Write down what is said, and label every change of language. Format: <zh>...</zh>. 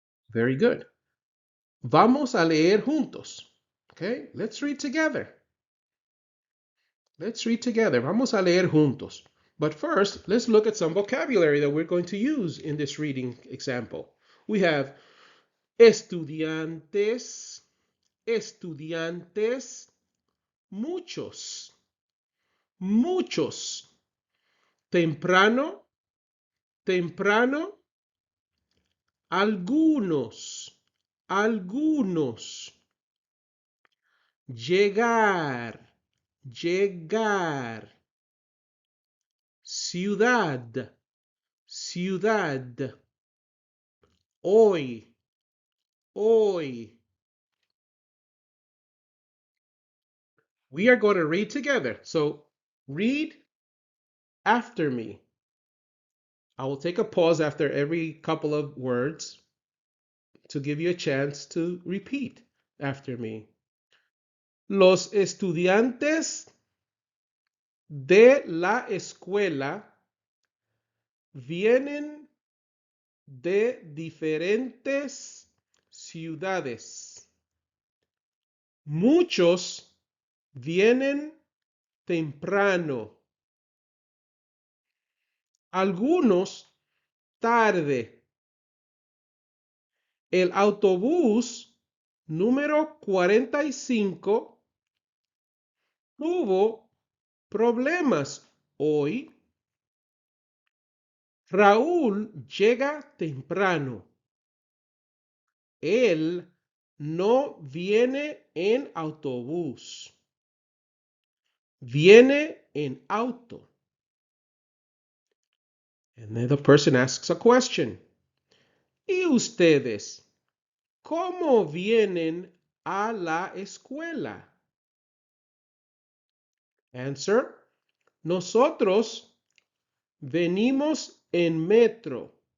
<en>Very good.</en> <es>Vamos a leer juntos.</es> <en>Okay, let's read together. Let's read together.</en> <es>Vamos a leer juntos.</es> <en>But first, let's look at some vocabulary that we're going to use in this reading example. We have</en> <es>estudiantes, estudiantes, muchos, muchos, temprano, temprano, algunos, algunos, llegar, llegar, ciudad, ciudad, hoy, hoy.</es> <en>We are going to read together. So read after me. I will take a pause after every couple of words to give you a chance to repeat after me.</en> <es>Los estudiantes de la escuela vienen de diferentes ciudades. Muchos vienen temprano. Algunos tarde. El autobús número 45 tuvo problemas hoy. Raúl llega temprano. Él no viene en autobús. Viene en auto.</es> <en>And then the person asks a question.</en> <es>¿Y ustedes cómo vienen a la escuela?</es> <en>Answer.</en> <es>Nosotros venimos en metro.</es>